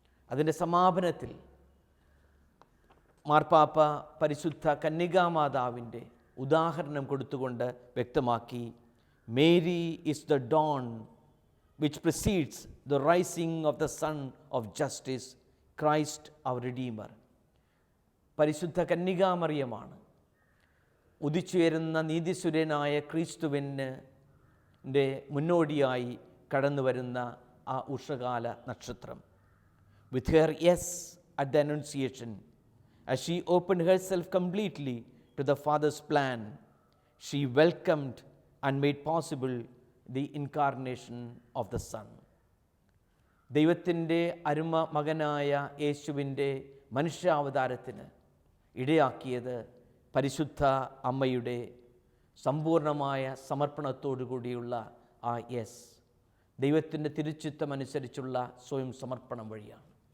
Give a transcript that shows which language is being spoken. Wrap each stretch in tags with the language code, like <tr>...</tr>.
<ml>അതിൻ്റെ സമാപനത്തിൽ മാർപ്പാപ്പ പരിശുദ്ധ കന്യകാമാതാവിൻ്റെ ഉദാഹരണം കൊടുത്തുകൊണ്ട് വ്യക്തമാക്കി,</ml> <en>Mary is the dawn which precedes the rising of the sun of justice, Christ our redeemer.</en> <ml>പരിശുദ്ധ കന്യകാമറിയമാണ് ഉദിച്ചുയരുന്ന നീതിസുരനായ ക്രിസ്തുവിൻ്റെ മുന്നോടിയായി കടന്നു വരുന്ന ആ ഉഷകാല നക്ഷത്രം.</ml> <en>With her yes at the Annunciation, as she opened herself completely to the Father's plan, she welcomed and made possible the incarnation of the Son.</en> <ml>ദൈവത്തിൻ്റെ അരുമ മകനായ യേശുവിൻ്റെ മനുഷ്യാവതാരത്തിന് ഇടയാക്കിയത് പരിശുദ്ധ അമ്മയുടെ സമ്പൂർണമായ സമർപ്പണത്തോടു കൂടിയുള്ള ആ യെസ്, ദൈവത്തിൻ്റെ തിരുച്ചിത്തമനുസരിച്ചുള്ള സ്വയം സമർപ്പണം വഴിയാണ്.</ml>